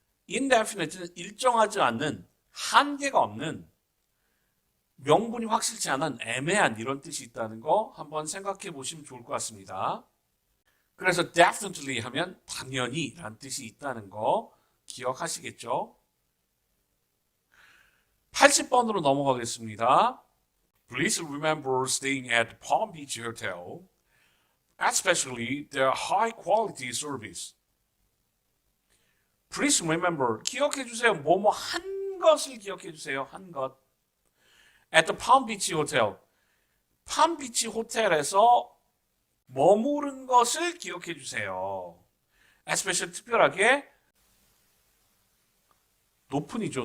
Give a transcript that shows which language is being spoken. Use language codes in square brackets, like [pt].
[ko] indefinite는 일정하지 않는, 한계가 없는, 명분이 확실치 않은 애매한 이런 뜻이 있다는 거 한번 생각해 보시면 좋을 것 같습니다. 그래서 definitely 하면 당연히 라는 뜻이 있다는 거 기억하시겠죠? 80번으로 넘어가겠습니다. [en] Please remember staying at the Palm Beach Hotel, especially the high quality service. Please remember, [ko] 기억해 주세요. 뭐뭐 한 것을 기억해 주세요. 한 것. [en] At the Palm Beach Hotel. [ko] 팜비치 호텔에서 머무른 것을 기억해 주세요. especially 특별하게 높은이죠.